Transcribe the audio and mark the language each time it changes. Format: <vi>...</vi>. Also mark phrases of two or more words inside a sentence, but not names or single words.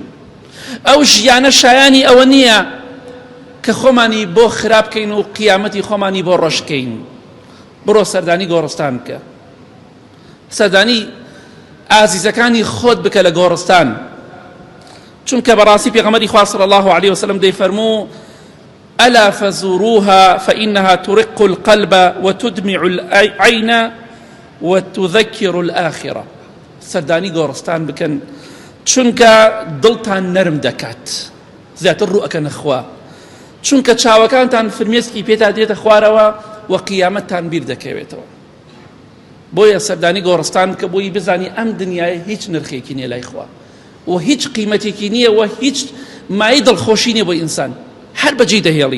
<ckb>ئەو ژیانە شایانی ئەوە نییە کە خۆمانی بۆ خراپ بکەین و قیامەتی خۆمانی بۆ ڕۆژکەین. بڕۆ سەردانی گۆڕستان بکە، سەردانی ئازیزەکانی خۆت بکە لە گۆڕستان، چونکە بەڕاستی پێغەمبەری خوا</ckb> <ar>صلی الله عليه وسلم</ar> <ckb>دەیفەرموو:</ckb> <ar>ألا فزوروها فإنها ترق القلب وتدمع العين وتذكر الآخرة.</ar> <ckb>سەردانی گۆڕستان بکەن چونکە دڵتان نەرم دەکات، زیاتر ڕوئەکەنە خوا، چونکە چاوەکانتان فرمێسکی پێتا دێتە خوارەوە و قیامەتتان بیر دەکەوێتەوە. بۆیە سەردانی گۆڕستان کە بۆی بزانی ئەم دنیای هیچ نرخێکی نییە لای خوا و هیچ قیمەتێکی نییە و هیچ مای دڵخۆشی نییە بۆ ئینسان، هەر بەجێی دەهێڵی.</ckb>